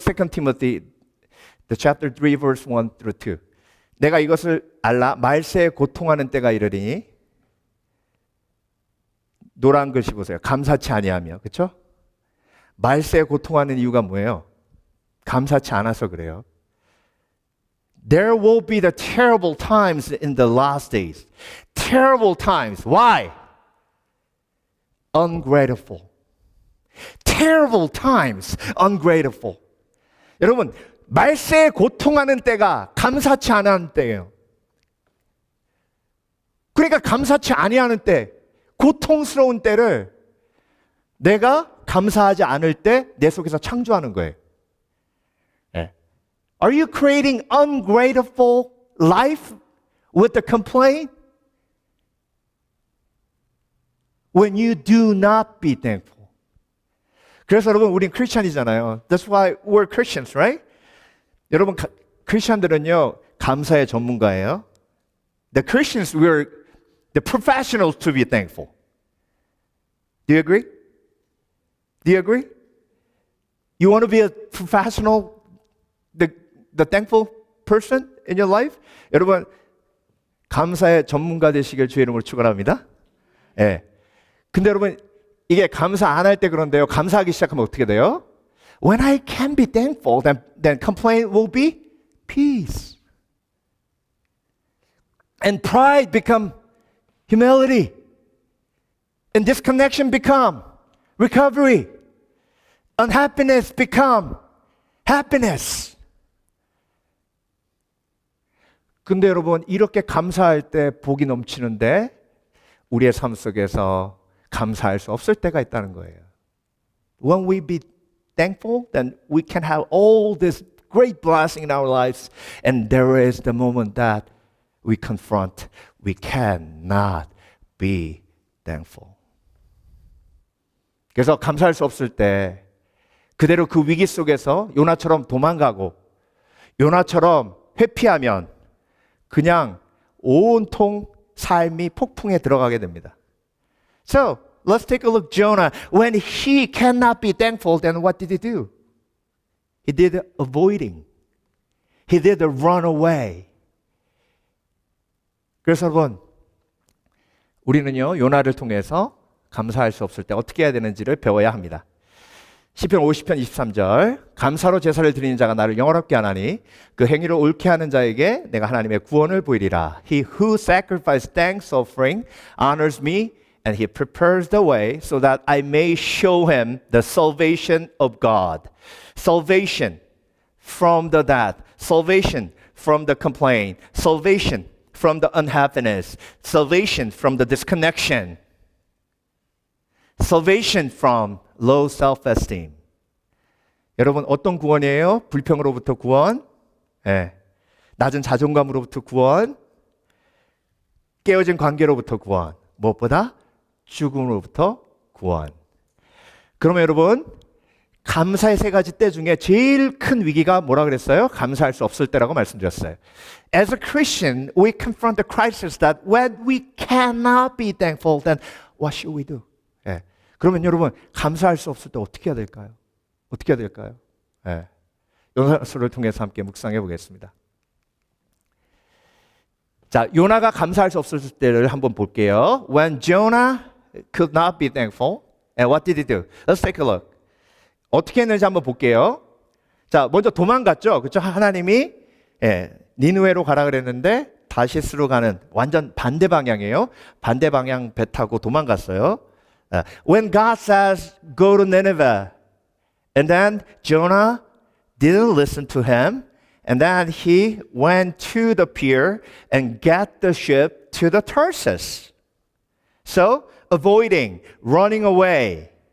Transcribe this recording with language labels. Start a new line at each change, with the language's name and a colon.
English: 2 Timothy, the chapter 3, verse 1 through 2.
Korean: 내가 이것을 알라 말세에 고통하는 때가 이르리니 노란 글씨 보세요. 감사치 아니하며, 그렇죠? 말세에 고통하는 이유가 뭐예요? 감사치 않아서 그래요.
English: There will be the terrible times in the last days. Terrible times. Why? Ungrateful. Terrible times. Ungrateful.
Korean: 여러분, 말세에 고통하는 때가 감사치 않은 때예요. 그러니까 감사치 아니하는 때, 고통스러운 때를 내가 감사하지 않을 때 내 속에서 창조하는 거예요.
English: Are you creating ungrateful life with the complaint? When you do not be thankful.
Korean: 그래서 여러분 우린 크리스천이잖아요.
English: That's why we're Christians, right?
Korean: 여러분 크리스천들은요 감사의 전문가예요.
English: The Christians, we're the professionals to be thankful. Do you agree? Do you agree? You want to be a professional, the thankful person in your life?
Korean: 여러분 감사의 전문가 되시길 주의 이름으로 축원합니다. 예. 근데 여러분 이게 감사 안 할 때 그런데요. 감사하기 시작하면 어떻게 돼요?
English: When I can be thankful, then complaint will be peace. And pride become humility. And disconnection become recovery. Unhappiness become happiness.
Korean: 근데 여러분 이렇게 감사할 때 복이 넘치는데 우리의 삶 속에서 감사할 수 없을 때가 있다는 거예요.
English: When we be thankful, then we can have all this great blessing in our lives. And there is the moment that we confront, we cannot be thankful.
Korean: 그래서 감사할 수 없을 때 그대로 그 위기 속에서 요나처럼 도망가고 요나처럼 회피하면 그냥 온통 삶이 폭풍에 들어가게 됩니다.
English: So, let's take a look. Jonah, when he cannot be thankful, then what did he do? He did avoiding. He did run away.
Korean: 그래서 여러분, 우리는요, 요나를 통해서 감사할 수 없을 때 어떻게 해야 되는지를 배워야 합니다. 시편 50편 23절 감사로 제사를 드리는 자가 나를 영화롭게 하나니 그 행위를 옳게 하는 자에게 내가 하나님의 구원을 보이리라.
English: He who sacrifices thanks offering honors me and he prepares the way so that I may show him the salvation of God. Salvation from the death. Salvation from the complaint. Salvation from the unhappiness. Salvation from the disconnection. Salvation from low self-esteem.
Korean: 여러분 어떤 구원이에요? 불평으로부터 구원, 낮은 자존감으로부터 구원, 깨어진 관계로부터 구원, 무엇보다 죽음으로부터 구원. 그러면 여러분 감사의 세 가지 때 중에 제일 큰 위기가 뭐라 그랬어요? 감사할 수 없을 때라고 말씀드렸어요.
English: As a Christian, we confront the crisis that when we cannot be thankful, then what should we do?
Korean: 그러면 여러분 감사할 수 없을 때 어떻게 해야 될까요? 어떻게 해야 될까요? 요나서를 통해서 함께 묵상해 보겠습니다. 자, 요나가 감사할 수 없을 때를 한번 볼게요.
English: When Jonah could not be thankful, and what did he do? Let's take a look.
Korean: 어떻게 했는지 한번 볼게요. 자, 먼저 도망갔죠. 그렇죠? 하나님이 니느웨로 가라 그랬는데 다시스로 가는 완전 반대 방향이에요. 반대 방향 배 타고 도망갔어요.
English: When God says go to Nineveh, and then Jonah didn't listen to him, and then he went to the pier and got the ship to the Tarsus. So avoiding, running away.